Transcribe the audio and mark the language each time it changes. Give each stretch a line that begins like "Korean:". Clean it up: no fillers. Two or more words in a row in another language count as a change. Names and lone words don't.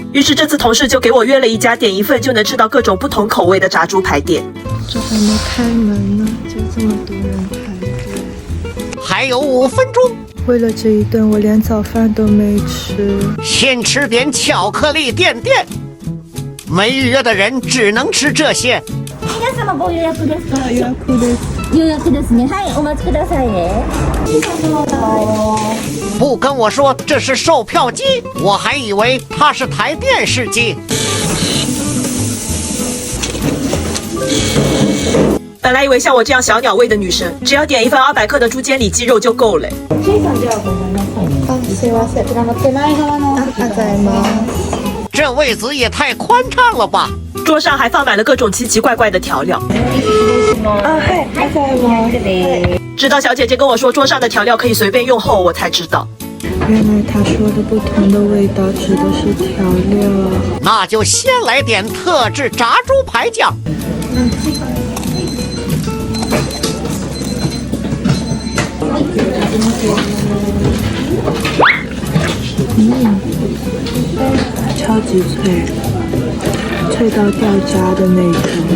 Chinese: 于是这次同事就给我约了一家点一份就能吃到各种不同口味的炸猪排店。这还没开门呢，就这么多人排队。还有5分钟。为了这一顿，我连早饭都没吃。先吃点巧克力垫垫。没预约的人只能吃这些。
Japanese: 皆様ご予約ですか？予約です。予約ですね。はい、お待ちくださいね。
Chinese: 不跟我说这是售票机，我还以为它是台电视机。本来以为像我这样小鸟胃的女生，只要点一份200克的猪肩里脊肉就够了。
Japanese: すいません。手前側の。あざいます。
Chinese: 这位子也太宽敞了吧！桌上还放满了各种奇奇怪怪的调料。嗨，
Japanese: あざいます。
Chinese: 直到小姐姐跟我说桌上的调料可以随便用后，我才知道。原来她说的不同的味道指的是调料。那就先来点特制炸猪排酱。超级脆，脆到掉渣的那种。